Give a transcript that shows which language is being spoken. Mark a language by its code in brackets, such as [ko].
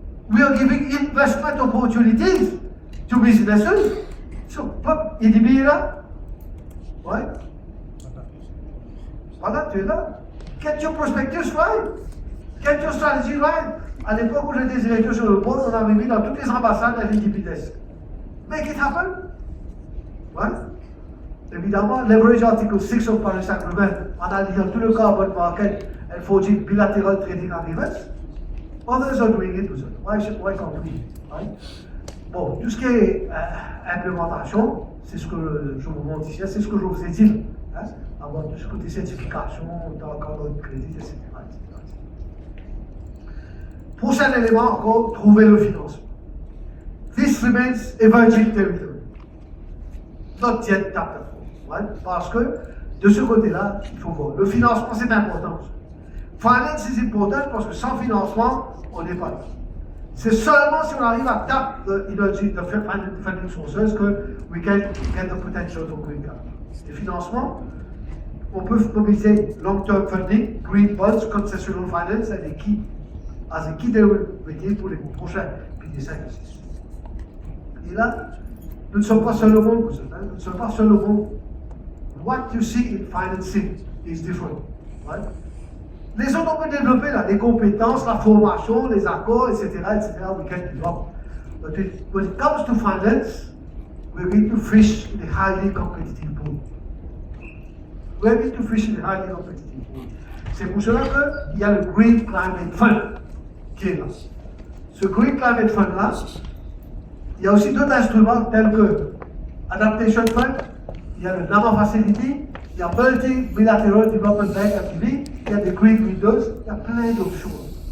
[en] We are giving investment opportunities to businesses. [fr] So, il est là. Ouais. Voilà, tu es là. [en] Get your prospectus right. Get your strategy right. [fr] À l'époque où j'étais directeur sur le board, on avait mis dans toutes les ambassades un LGP desk. [en] Make it happen. [fr] Ouais. Évidemment, [en] leverage Article 6 of Paris Agreement [fr] en alliant tout le [en] carbon market and forging bilateral trading agreements. Others are doing it too. Why can't we? Right? [fr] Bon, tout ce qui est implémentation, c'est ce que je vous montre ici, c'est ce que je vous ai dit. Hein? Avoir tout ce côté certification, dans le cadre de crédit, etc. Prochain élément encore, trouver le financement. [en] This remains a virgin territory. Not yet tapped upon, right? [fr] Parce que de ce côté-là, il faut voir. Le financement, c'est important. [en] Finance is important [fr] parce que sans financement, on n'est pas là. C'est seulement si on arrive à taper [en] the funding sources que we can get the potential for green capital. [fr] Le financement, on peut mobiliser [en] long-term funding, green bonds, concessional finance [fr] et des [en] key as a key derivative [fr] pour les prochains piliers 5 et 6. Et là, nous ne sommes pas seuls au monde, nous ne sommes pas seuls au monde. [en] What you see in financing is different. Right? [fr] Les autres, on peut développer là, des compétences, la formation, les accords, etc., [en] we can develop. But when it comes to finance, we're going to fish in a highly competitive pool. We're going to fish in a highly competitive pool. [fr] C'est pour cela qu'il y a le Green Climate Fund qui est là. Ce Green Climate Fund là, il y a aussi d'autres instruments tels que Adaptation Fund, il y a le NAMA Facility, il y a Multi-Bilateral Development Bank MTV, il y a des Green Windows, il y a plein d'options.